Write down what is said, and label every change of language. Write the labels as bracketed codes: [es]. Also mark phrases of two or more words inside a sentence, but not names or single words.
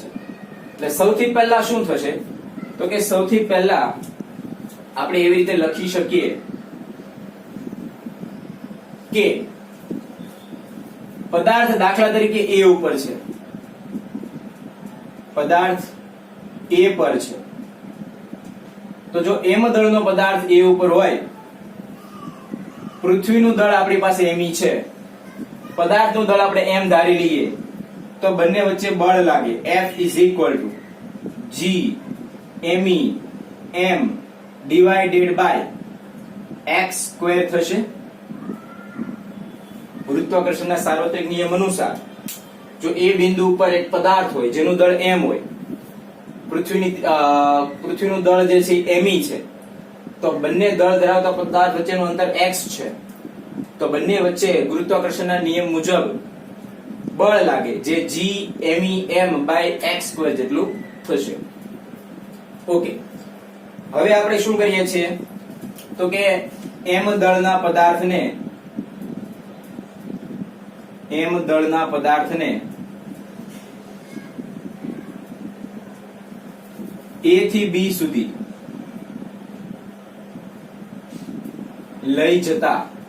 [gu] એટલે સૌથી પહેલા શું થશે તો કે સૌથી પહેલા આપણે એવી રીતે લખી શકીએ કે પદાર્થ દાખલા તરીકે A ઉપર છે, પદાર્થ A પર છે. તો જો m દળનો પદાર્થ A ઉપર હોય, પૃથ્વીનું દળ આપણી પાસે m છે, પદાર્થનું દળ આપણે m ધારી લઈએ, તો બંને વચ્ચે બળ લાગે. [en] F is equal to G me m divided by x square [gu] થશે. ગુરુત્વાકર્ષણના સાર્વત્રિક નિયમ અનુસાર જો એ બિંદુ ઉપર એક પદાર્થ હોય જેનું દળ m હોય, પૃથ્વીનું દળ જે છે me છે, તો બંને દળ ધરાવતા પદાર્થ વચ્ચેનું અંતર x છે, તો બંને વચ્ચે ગુરુત્વાકર્ષણના નિયમ મુજબ બળ લાગે જે [en] G me m by x square [gu] જેટલું થશે. ઓકે, હવે આપણે શું કરીએ છીએ તો કે m દળના પદાર્થને A થી B સુધી લઈ જતા